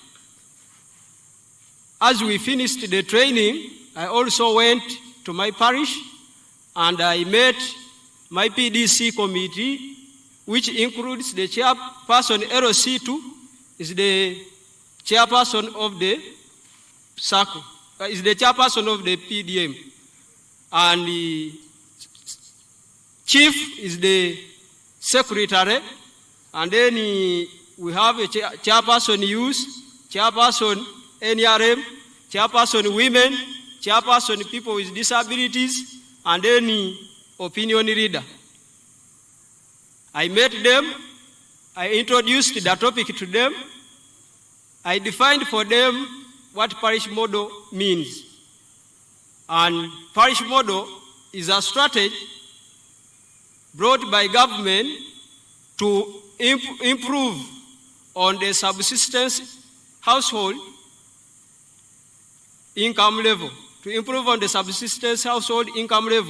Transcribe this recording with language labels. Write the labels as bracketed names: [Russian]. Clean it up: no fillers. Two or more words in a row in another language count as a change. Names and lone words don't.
[English] As we finished the training, I also went to my parish and I met my PDC committee, which includes the chairperson LC2, is the chairperson of the circle, is the chairperson of the PDM, and the chief is the secretary, and then we have a chairperson youth, chairperson NRM, chairperson women, chairperson people with disabilities, and then opinion leader. I met them, I introduced the topic to them, I defined for them what parish model means. And parish model is a strategy brought by government to improve on the subsistence household income level, to improve on the subsistence household income level.